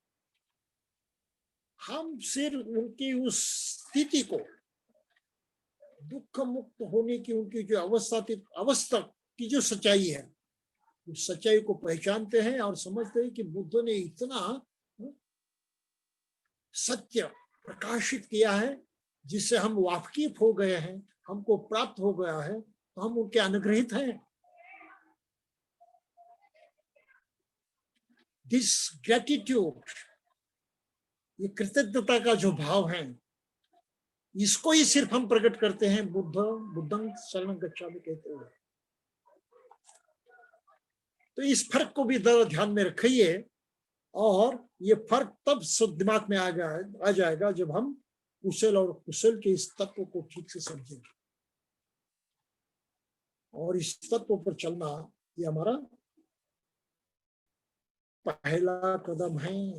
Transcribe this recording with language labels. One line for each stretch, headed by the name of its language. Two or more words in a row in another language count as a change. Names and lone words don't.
Hindi: हम सिर्फ उनकी उस स्थिति को, दुख मुक्त होने की उनकी जो अवस्था की जो सच्चाई है, उस सच्चाई को पहचानते हैं और समझते हैं कि बुद्ध ने इतना सत्य प्रकाशित किया है जिससे हम वाकिफ हो गए हैं, हमको प्राप्त हो गया है, तो हम उनके अनुग्रहित हैं।
English: this gratitude,
Hindi: ये कृतज्ञता का जो भाव है, इसको ही सिर्फ हम प्रकट करते हैं
Pali: बुद्धं शरणं गच्छामि
Hindi: कहते हुए। तो इस फर्क को भी ध्यान में रखिए, और ये फर्क तब दिमाग में आ जाएगा जब हम कुशल और कुशल के इस तत्व को ठीक से समझेंगे। और इस तत्व पर चलना ये हमारा पहला कदम है।